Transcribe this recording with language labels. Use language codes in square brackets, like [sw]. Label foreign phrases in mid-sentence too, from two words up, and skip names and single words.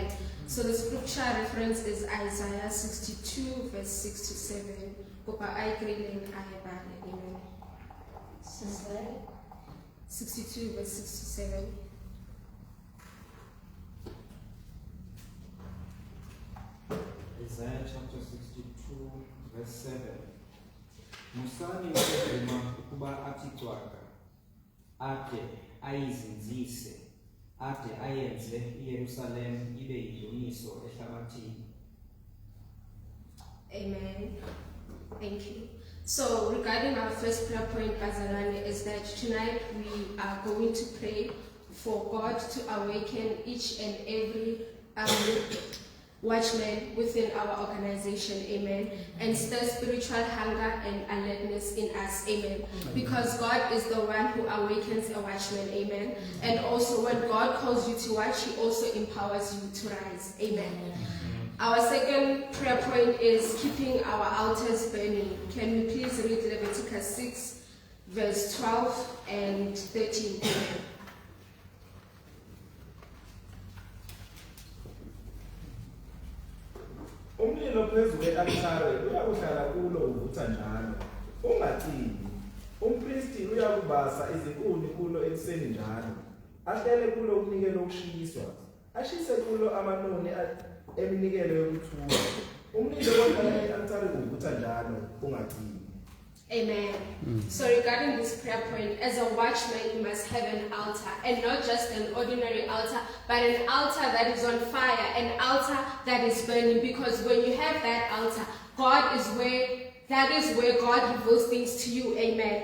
[en] So the scripture reference is Isaiah 62 verse 6 to 7, [st] Kopa ai kreleng a e bale. [en] Amen. 62 verse 6 to 7. Isaiah chapter 62 verse 7. [xh] Musani ukuvuma ukuba athi cwaka, ade ayizinzise, ade ayenze iYerusalem ibe yidumiso ehlabathini. [en] Amen. Thank you. So regarding our first prayer point, Bazalwane, is that tonight we are going to pray for God to awaken each and every watchman within our organization, amen, and stir spiritual hunger and alertness in us, amen, because God is the one who awakens a watchman, amen, and also when God calls you to watch, He also empowers you to rise, amen. Our second prayer point is keeping our altars burning. Can we please read Leviticus 6 verse 12 and 13? [zu] Umlilo phezu kwe-altare uyakuhlala kulo uvutha njalo, ungacimi. Umpristi uyakubasa izinkuni kulo ekuseni njalo, ahlele kulo umnikelo wokushiswa, ashise kulo amanoni eminikelo yokuthula. Umlilo ohlala kwe-altare uvutha njalo, ungacimi. Amen. [en] So regarding this prayer point, as a watchman, you must have an altar, and not just an ordinary altar, but an altar that is on fire, an altar that is burning, because when you have that altar, that is where God reveals things to you, amen.